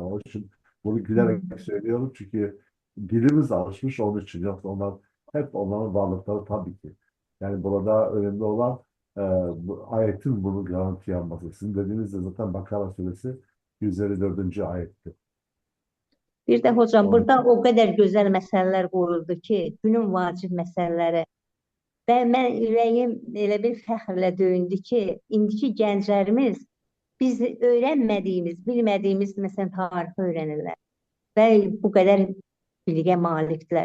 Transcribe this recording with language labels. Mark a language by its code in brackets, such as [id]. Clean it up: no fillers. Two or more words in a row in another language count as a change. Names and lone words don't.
[tr] Onun için bunu gülerek söylüyorum çünkü dilimiz alışmış onun için. Yoksa onlar hep onların varlıkları tabii ki. Yani burada önemli olan bu ayetin bunu garantiye alması. Sizin dediğiniz de zaten Bakara suresi 154. ayetti. [az] Bir də hocam, burada o qədər gözəl məsələlər qoyuldu ki, günün vacib məsələləri. Və mən ürəyim elə bir fəxrlə döyündü ki, indiki gənclərimiz biz öyrənmədiyimiz, bilmədiyimiz məsələn tarixi öyrənirlər. Və bu qədər bilgiyə malikdirlər.